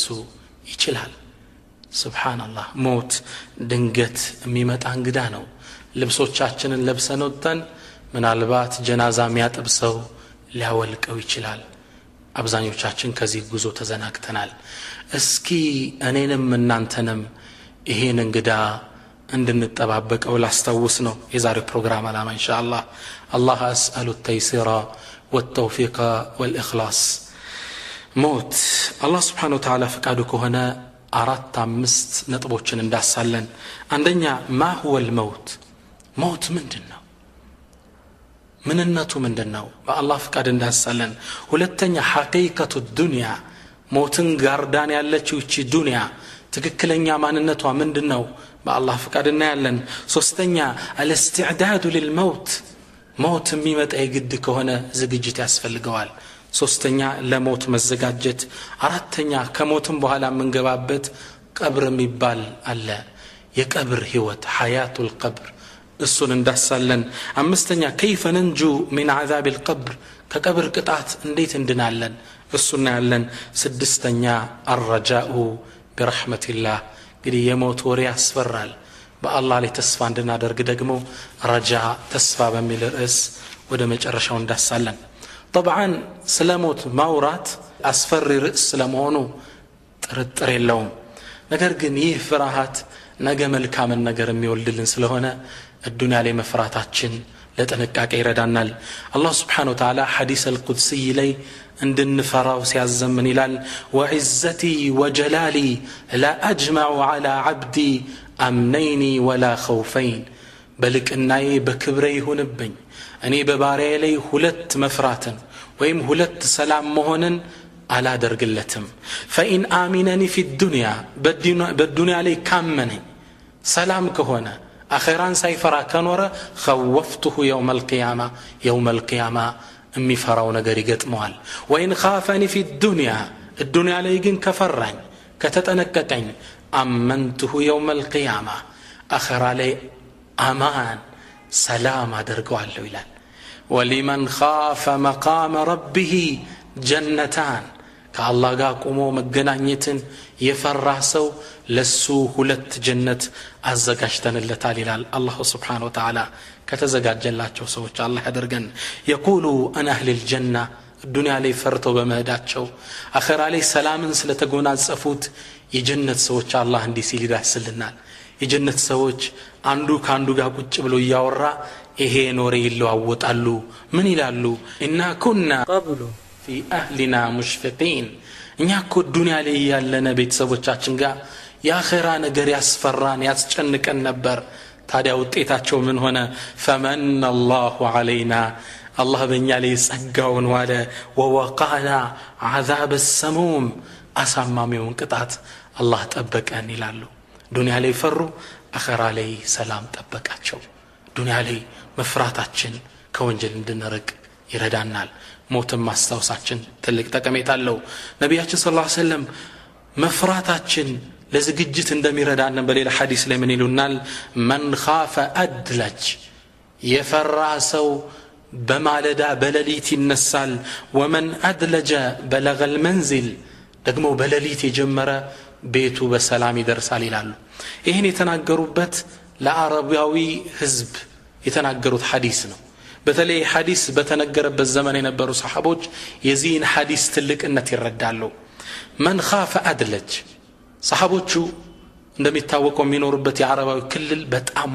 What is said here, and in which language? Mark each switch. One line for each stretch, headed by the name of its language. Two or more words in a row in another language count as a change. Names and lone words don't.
Amharic: ይችላል። ሱብሃንአላህ። ሞት ድንገት የሚመጣ እንግዳ ነው። ልብሶቻችንን ለብሰን ወጥተን ምናልባት ጀናዛ የሚያጥብሰው ሊያወልቀው ይችላል። አብዛኞቻችን ከዚህ ጉዞ ተዘናግተናል። እስኪ እኔንም እናንተንም ይሄን እንግዳ እንድንጠባበቀው ላስታውስ ነው የዛሬው ፕሮግራም ዓላማ ኢንሻአላህ።
Arabic: الله أسأل التيسير والتوفيق والإخلاص።
Amharic: ሞት አላህ
Arabic: سبحانه وتعالى
Amharic: ፈቃዱ ከሆነ 4-5 ነጥቦችን እንዳሳለን። አንደኛ
Arabic: ما هو الموت؟
Amharic: ሞት ምንድነው? ምንነቱ ምንድነው? በአላህ ፈቃድ እንዳሳለን። ሁለተኛ
Arabic: حقيقة الدنيا፣
Amharic: ሞትን ጋርዳን ያለችው እቺ ዱንያ ትክክለኛ ማንነቷ ምንድነው? በአላህ ፈቃድ እናያለን። ሶስተኛ
Arabic: الاستعداد للموت፣
Amharic: ሞት የሚመጣ የግድ ከሆነ ዝግጅት ያስፈልገዋል። ሶስተኛ ለሞት መዘጋጀት። አራተኛ ከሞትም በኋላ የምንገባበት ቀብር የሚባል አለ፣ የቀብር ህይወት
Arabic: حياة القبر፣
Amharic: እሱን እንዳሳለን። አምስተኛ
Arabic: كيف ننجو من عذاب القبر፣
Amharic: ከቀብር ቅጣት እንዴት እንድናለን፣ እሱን እናያለን። ስድስተኛ
Arabic: الرجاء برحمة الله።
Amharic: እንግዲህ የሞት ወሬ ያስፈራል። በአላህ ላይ ተስፋ እንድናደርግ ደግሞ ረጃ ተስፋ በሚል ርዕስ ወደ መጨረሻው እንዳሳለን። طبعا ስለ ሞት ማውራት አስፈሪ ርዕስ ስለመሆኑ ጥርጥር የለውም። ነገር ግን ይህ ፍርሃት ነገ መልካምን ነገር የሚወልድልን ስለሆነ الدنيا ላይ መፍራታችን ለጥንቃቄ ይረዳናል። አላህ
Arabic: سبحانه وتعالى ሐዲስ القدسي
Amharic: ላይ እንድንፈራው ሲያዘምን ይላል
Arabic: وعزتي وجلالي لا أجمع على عبدي أمنين ولا خوفين።
Amharic: በልቅናዬ በክብሬ ይሁንብኝ እኔ በባሪያዬ ላይ ሁለት መፍራትን ወይም ሁለት ሰላም መሆንን አላደርግለትም።
Arabic: فإن آمنني في الدنيا،
Amharic: በዱንያ ላይ ካመነኝ ሰላም ከሆነ አኺራን ሳይፈራ ከኖረ
Arabic: خوفته يوم القيامة، يوم القيامة
Amharic: የሚፈራው ነገር ይገጥመዋል።
Arabic: وإن خافني في الدنيا، الدنيا
Amharic: ላይ ግን ከፈራኝ ከተጠነቀቀኝ
Arabic: آمنته يوم القيامة،
Amharic: አኺራ ላይ አማን ሰላም አደርገዋለሁ ይላል።
Arabic: ولمن خاف مقام ربه جنتان،
Amharic: ከአላህ ጋር ቆሞ መገናኘትን የፈራ ሰው ለሱ ሁለት ጀነት አዘጋጅተንለታል ይላል አላህ
Arabic: سبحانه وتعالى።
Amharic: ከተዘጋጀላቸው ሰዎች አላህ ያደርገን።
Arabic: يقول انا اهل الجنه،
Amharic: الدنيا ላይ ፈርተው በመሄዳቸው አኺራ ላይ ሰላምን ስለተጎናጸፉት የጀነት ሰዎች አላህ እንዲህ ሲል ይዳስልናል። የጀነት ሰዎች አንዱ ካንዱ ጋር ቁጭ ብሎ ያወራ ይሄ ኖሬ ይለዋወጣሉ። ምን ይላሉ?
Arabic: إنا كنا قبل في أهلنا مشفقين،
Amharic: እኛ እኮ ዱንያ ላይ ያለነ ቤተሰቦቻችን ጋር የአኺራ ነገር ያስፈራን ያስጨንቀን ነበር። ታዲያ ውጤታቸው ምን ሆነ?
Arabic: فمن الله علينا،
Amharic: አላህ በእኛ ላይ ጸጋውን ዋለ።
Arabic: ووقانا عذاب السموم፣
Amharic: አሳማሚውን ቅጣት አላህ ጠበቀን ይላሉ። ዱንያ ላይ ፈሩ፣ አኺራ ላይ ሰላም ጠበቃቸው። ዱንያ ላይ መፍራታችን ከወንጀል እንድንርቅ ይረዳናል። ሞትን ማስታወሳችን ትልቅ ጠቀሜታ አለው። ነቢያችን
Arabic: صلى الله عليه وسلم
Amharic: መፍራታችን ለዝግጅት እንደሚረዳን በሌላ ሐዲስ ላይ ምን ይሉናል?
Arabic: من خاف أدلج،
Amharic: የፈራ ሰው በማለዳ በሌሊት ይነሳል።
Arabic: ومن أدلج بلغ المنزل،
Amharic: ደግሞ በሌሊት የጀመረ ቤቱ በሰላም ይደርሳል ይላሉ። ይህን የተናገሩበት ለአረባዊ ህዝብ የተናገሩት ሐዲስ ነው። በተለይ ሐዲስ በተነገረበት ዘመን የነበሩ ሰሃቦች የዚህን ሐዲስ ትልቅነት ይረዳሉ።
Arabic: من خاف أدلج
Amharic: ሰሃቦቹ እንደሚታወቀው የሚኖሩበት የአረባዊ ክልል በጣም